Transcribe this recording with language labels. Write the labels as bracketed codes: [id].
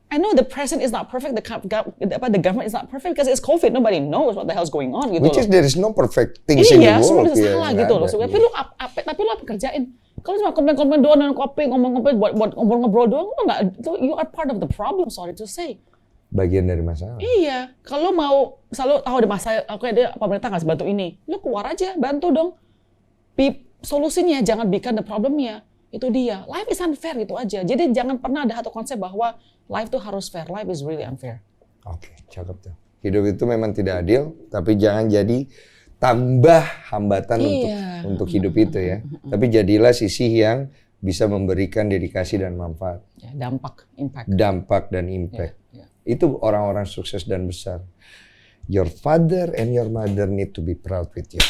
[en] I know the president is not perfect, the government is not perfect because it's COVID. Nobody knows what the hell's going on gitu. Which is there is no perfect things in the world. [id] Iya, semua bisa salah gitu loh. Tapi lu apa kerjain? Kalau cuma komplain doang dengan kopi, ngomong buat ngobrol doang, [en] you are part of the problem, sorry to say. [id] Bagian dari masalah. Iya, kalau mau selalu tahu ada masalah, dia pemerintah nggak bantu ini, lu keluar aja, bantu dong. Solusinya jangan bikin the problemnya. Itu dia. [en] Life is unfair [id] gitu aja. Jadi jangan pernah ada satu konsep bahwa life tuh harus fair. [en] Life is really unfair. [id] Oke, cakep tuh. Hidup itu memang tidak adil, tapi jangan jadi tambah hambatan untuk hidup itu ya. Tapi jadilah sisi yang bisa memberikan dedikasi dan manfaat. Ya, dampak, impact. Dampak dan impact. Ya. Itu orang-orang sukses dan besar. [en] Your father and your mother need to be proud with you.